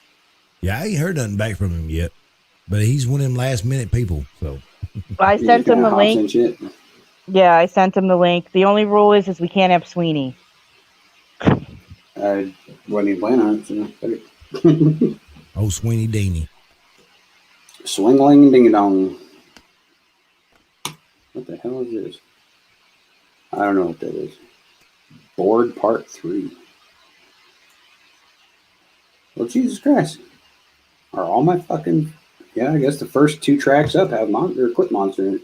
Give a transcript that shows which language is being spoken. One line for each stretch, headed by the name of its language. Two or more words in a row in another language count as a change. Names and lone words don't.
English: Yeah, I ain't heard nothing back from him yet, but he's one of them last minute people. So I sent him the link. Yeah, I sent him the link. The only rule is we can't have Sweeney. I wasn't even planning on it. So. Oh, Sweeney Deanie. Swingling ding dong. What the hell is this? I don't know what that is. Board Part 3. Well, Jesus Christ. Are all my fucking... Yeah, I guess the first 2 tracks up have Clip Monstar in it.